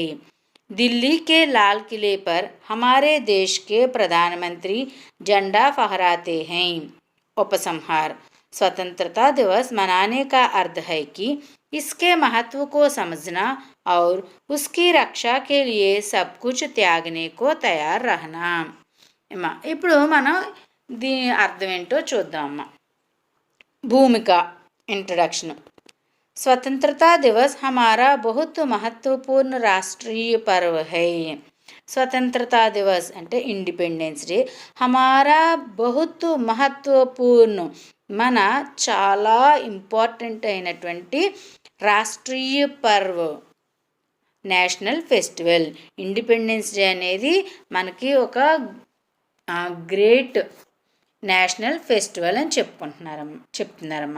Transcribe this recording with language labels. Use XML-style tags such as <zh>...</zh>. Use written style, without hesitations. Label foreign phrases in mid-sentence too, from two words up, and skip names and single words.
<hi>दिल्ली के लाल किले पर हमारे देश के प्रधानमंत्री झंडा फहराते हैं। उपसंहार: स्वतंत्रता दिवस मनाने का अर्थ है कि इसके महत्व को समझना और उसकी रक्षा के लिए सब कुछ त्यागने को तैयार रहना।</hi> <te>ఇప్పుడు మనం దీని అర్థం ఏంటో చూద్దామమ్మా.</te> <hi>भूमिका इंट्रोडक्शन. स्वतंत्रता दिवस हमारा बहुत महत्वपूर्ण राष्ट्रीय पर्व है. स्वतंत्रता दिवस</hi> <te>అంటే</te> <en>independence day</en> <hi>हमारा बहुत महत्वपूर्ण</hi> <te>మన చాలా ఇంపార్టెంట్ అయినటువంటి</te> <hi>राष्ट्रीय पर्व,</hi> <en>national festival. independence day</en> <te>అనేది మనకి ఒక</te> <en>great national festival</en> <te>అని చెప్తున్నారమ్మా.</te>